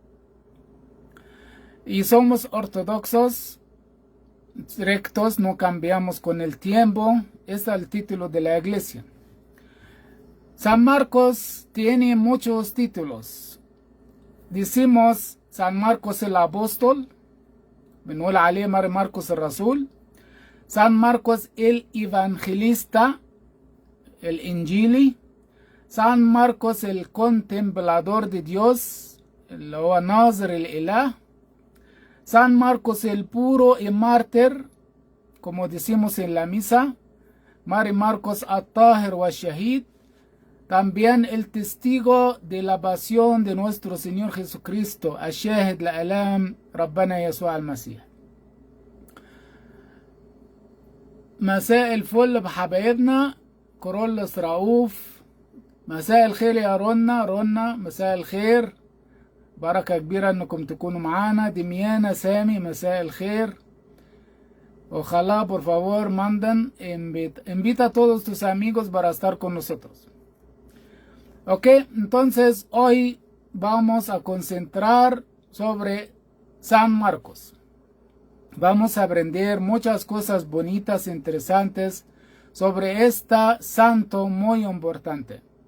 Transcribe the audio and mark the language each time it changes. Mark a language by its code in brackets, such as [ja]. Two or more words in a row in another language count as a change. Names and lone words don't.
[es] Y somos ortodoxos, rectos, no cambiamos con el tiempo. Este es el título de la iglesia. San Marcos tiene muchos títulos. Decimos San Marcos el apóstol, [ar] بنقول عليه ماري مرقس الرسول. [es] San Marcos el evangelista, el injili. San Marcos el contemplador de Dios, [ar] اللي هو ناظر الإله. [es] San Marcos el puro y mártir, como decimos en la misa. [ar] Mari Marcos الطاهر والشهيد. [es] También el testigo de la pasión de nuestro Señor Jesucristo, [ar] الشاهد لآلام ربنا يسوع المسيح. مساء الفل بحبايبنا. كورولوس رؤوف، مساء الخير يا رونا مساء الخير، بركة كبيرة انكم تكونوا معانا. دميانا سامي مساء الخير. [es] Ojalá por favor mandan, invita a todos tus amigos para estar con nosotros. Ok, entonces hoy vamos a concentrar sobre San Marcos. Vamos a aprender muchas cosas bonitas, interesantes sobre este santo muy importante.